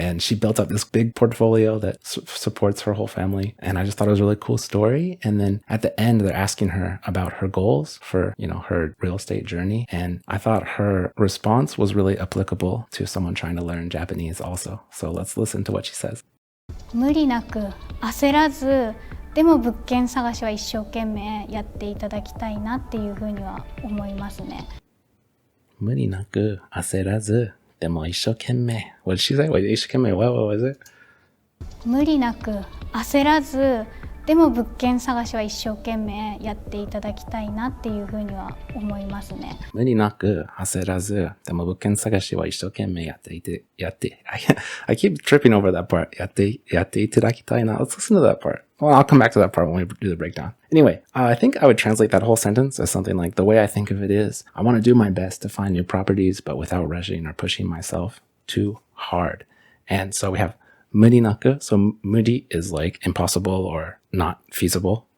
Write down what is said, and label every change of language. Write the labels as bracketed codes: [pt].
[en] And she built up this big portfolio that supports her whole family. And I just thought it was a really cool story. And then at the end, they're asking her about her goals for, her real estate journey. And I thought her response was really applicable to someone trying to learn Japanese also. So let's listen to what she says. [ja] 無理なく焦らず、でも物件探しは一生懸命やっていただきたいなっていうふうには思いますね。無理なく焦らず、でも一生懸命。 [en] What did she say? Wait, [ja] 一生懸命 [en] what was it? [ja] 無理なく焦らず、でも物件探しは一生懸命やっていただきたいなっていうふうには思いますね。無理なく焦らず、でも物件探しは一生懸命やっていて、 [en] I keep tripping over that part. [ja] やっていただきたいな. [en] Let's listen to that part. Well, I'll come back to that part when we do the breakdown. Anyway, I think I would translate that whole sentence as something like, the way I think of it is, I want to do my best to find new properties, but without rushing or pushing myself too hard. And so we have murinaku. So muri is impossible or not feasible.